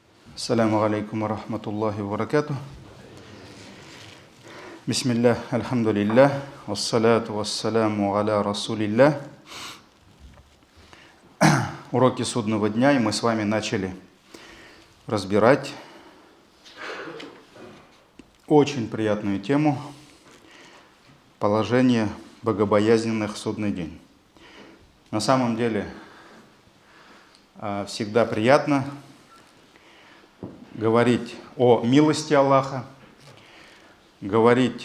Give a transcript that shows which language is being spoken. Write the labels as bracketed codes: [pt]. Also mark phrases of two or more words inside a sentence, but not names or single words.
[ar] السلام عليكم ورحمة الله وبركاته. بسم الله، الحمد لله، والصلاة والسلام على رسول الله. [ru] Уроки судного дня, и мы с вами начали разбирать очень приятную тему положение богобоязненных в судный день. На самом деле всегда приятно говорить о милости Аллаха, говорить